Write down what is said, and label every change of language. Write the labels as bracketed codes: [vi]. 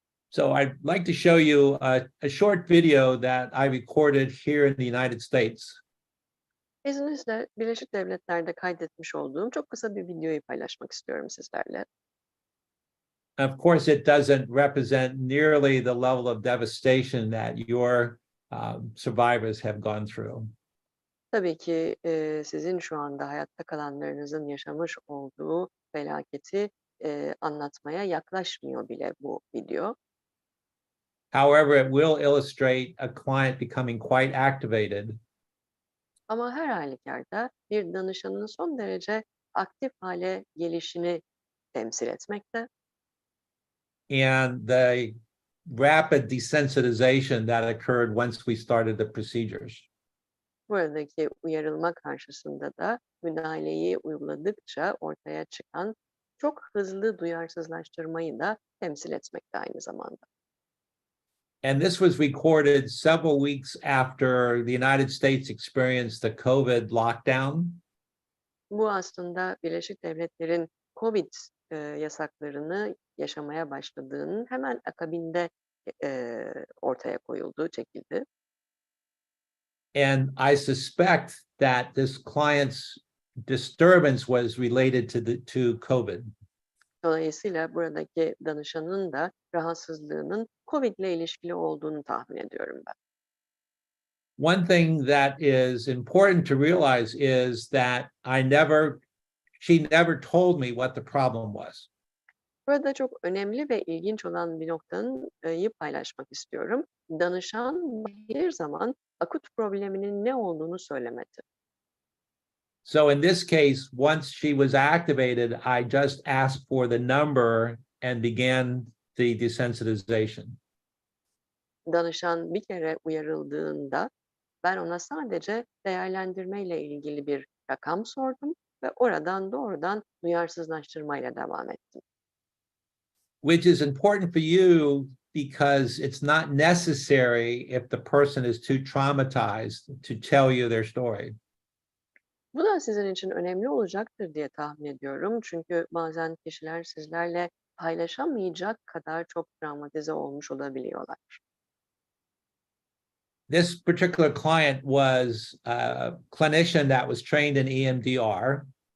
[en] So I'd like to show you a short video that I recorded here in the United States. [tr] İzninizle Birleşik Devletler'de kaydetmiş olduğum çok kısa bir videoyu paylaşmak istiyorum sizlerle. [en] Of course, it doesn't represent nearly the level of devastation that your survivors have gone through. [tr] Tabii ki sizin şu anda hayatta kalanlarınızın yaşamış olduğu felaketi anlatmaya yaklaşmıyor bile bu video. [en] However, it will illustrate a client becoming quite activated. [tr] Ama her halükarda bir danışanın son derece aktif hale gelişini temsil etmekte [en] And the rapid desensitization that occurred once we started the procedures. [tr] buradaki uyarılma karşısında da müdahaleyi uyguladıkça ortaya çıkan çok hızlı duyarsızlaştırmayı da temsil etmekte aynı zamanda. [en] And this was recorded several weeks after the United States experienced the COVID lockdown. [tr] Bu aslında Birleşik Devletler'in COVID yasaklarını yaşamaya başladığının hemen akabinde ortaya koyuldu, çekildi. [en] And I suspect that this client's disturbance was related to COVID. [tr] Dolayısıyla buradaki danışanın da rahatsızlığının COVID ile ilişkili olduğunu tahmin ediyorum ben. [en] One thing that is important to realize is that she never told me what the problem was. [tr] Burada çok önemli ve ilginç olan bir noktayı paylaşmak istiyorum. Danışan bir zaman akut probleminin ne olduğunu söylemedi. [en] So in this case, once she was activated, I just asked for the number and began the desensitization. [tr] Danışan bir kere uyarıldığında ben ona sadece değerlendirmeyle ilgili bir rakam sordum ve oradan doğrudan duyarsızlaştırmayla devam ettim. [en] Which is important for you because it's not necessary if the person is too traumatized to tell you their story. [tr] Bu da sizin için önemli olacaktır diye tahmin ediyorum. Çünkü bazen kişiler sizlerle paylaşamayacak kadar çok travmatize olmuş olabiliyorlar. [en] This particular client was a clinician that was trained in EMDR.